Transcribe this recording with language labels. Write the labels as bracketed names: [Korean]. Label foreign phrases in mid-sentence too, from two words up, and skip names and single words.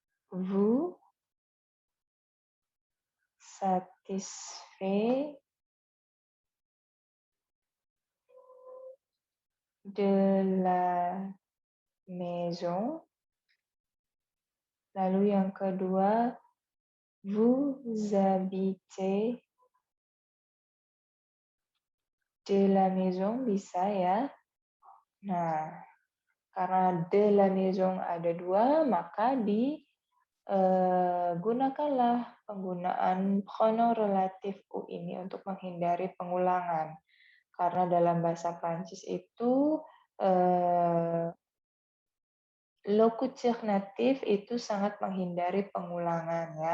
[French] vous satisfait de la maison. [Indonesian] Lalu yang kedua, [French] vous habitez de la maison, [Indonesian] bisa ya. Nah, karena [French] de la maison [Indonesian] ada dua, maka gunakanlah penggunaan [French] pronom relatif u [Indonesian] ini untuk menghindari pengulangan. Karena dalam bahasa Prancis itu lokutor natif itu sangat menghindari pengulangan ya.